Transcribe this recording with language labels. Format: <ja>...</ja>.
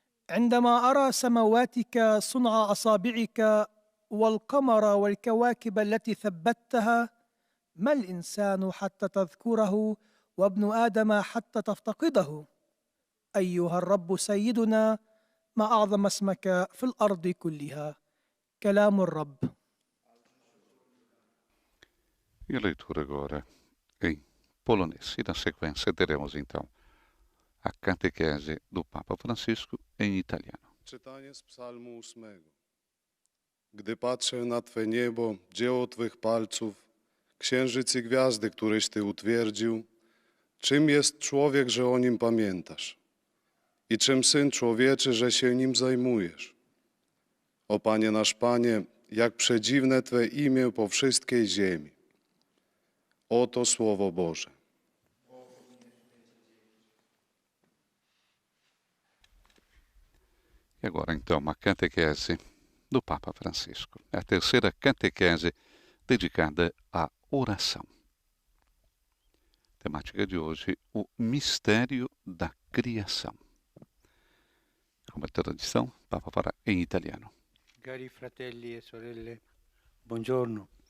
<ar>عندما أرى سمواتك صنع أصابعك والقمر والكواكب التي ثبتها، ما الإنسان حتى تذكره وابن آدم حتى تفتقده؟ أيها الرب سيدنا، ما أعظم اسمك في الأرض كلها. كلام الرب.</ar> <pt>E a leitura agora em polonês. E na sequência teremos então a catequese do Papa Francisco em italiano.</pt> <pl>Czytanie z Psalmu 8. Gdy patrzę na Twe niebo, dzieło Twych palców, księżyc i gwiazdy, któreś Ty utwierdził, czym jest człowiek, że o nim pamiętasz? I czym syn człowieczy, że się nim zajmujesz? O Panie nasz Panie, jak przedziwne Twe imię po wszystkiej ziemi. Oto Słowo Boże.</pl> <pt>E agora, então, uma catequese do Papa Francisco. É a terceira catequese dedicada à oração. Temática de hoje, o mistério da criação. Como é tradição, o Papa fará em italiano.</pt> <it>Cari fratelli e sorelle, buongiorno.</it>